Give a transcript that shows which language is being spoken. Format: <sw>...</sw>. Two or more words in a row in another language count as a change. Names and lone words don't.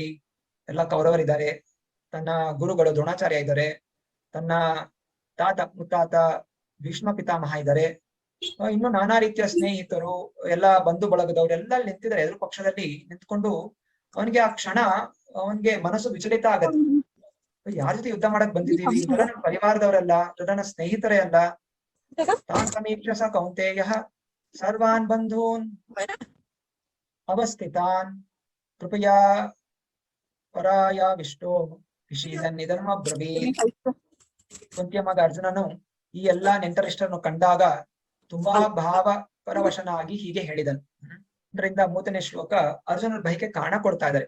<kn>ಎಲ್ಲ ಕೌರವರಿದ್ದಾರೆ, ತನ್ನ ಗುರುಗಳು ದ್ರೋಣಾಚಾರ್ಯ ಇದ್ದಾರೆ, ತನ್ನ ಮುತ್ತಾತ ಭೀಷ್ಮ ಪಿತಾಮಹ ಇದ್ದಾರೆ, ಇನ್ನು ನಾನಾ ರೀತಿಯ ಸ್ನೇಹಿತರು, ಎಲ್ಲಾ ಬಂಧು ಬಳಗದವ್ರು ಎಲ್ಲ ನಿಂತಿದ್ದಾರೆ ಎದುರು ಪಕ್ಷದಲ್ಲಿ. ನಿಂತ್ಕೊಂಡು ಅವನಿಗೆ ಆ ಕ್ಷಣ ಅವನಿಗೆ ಮನಸ್ಸು ವಿಚಲಿತ ಆಗತ್ತೆ. ಯಾರ ಜೊತೆ ಯುದ್ಧ ಮಾಡಕ್ ಬಂದಿದ್ದೀವಿ, ಇವರ ನನ್ನ ಪರಿವಾರದವರಲ್ಲ, ನನ್ನ ಸ್ನೇಹಿತರೇ ಅಲ್ಲ.</kn> <sa>ತಾನ್ ಸಮೀಕ್ಷ ಕೌಂತೆಯ ಸರ್ವಾನ್ ಬಂಧೂನ್ ಅವಸ್ಥಿತಾನ್ ಕೃಪಯಾ ಪರಾಯಾವಿಷ್ಟೋ ವಿಷೀದನ್ ಇದರ್ಮ ಬ್ರವೀತ್.</sa> <kn>ಕುಂತಿಯ ಮಗ ಅರ್ಜುನನು ಈ ಎಲ್ಲಾ ನೆಂಟರಿಷ್ಟರನ್ನು ಕಂಡಾಗ ತುಂಬಾ ಭಾವ ಪರವಶನಾಗಿ ಹೀಗೆ ಹೇಳಿದನು. ಇದರಿಂದ 3ನೇ ಶ್ಲೋಕ ಅರ್ಜುನನ ಬಯಕೆ ಕಾರಣ ಕೊಡ್ತಾ ಇದ್ದಾರೆ.</kn>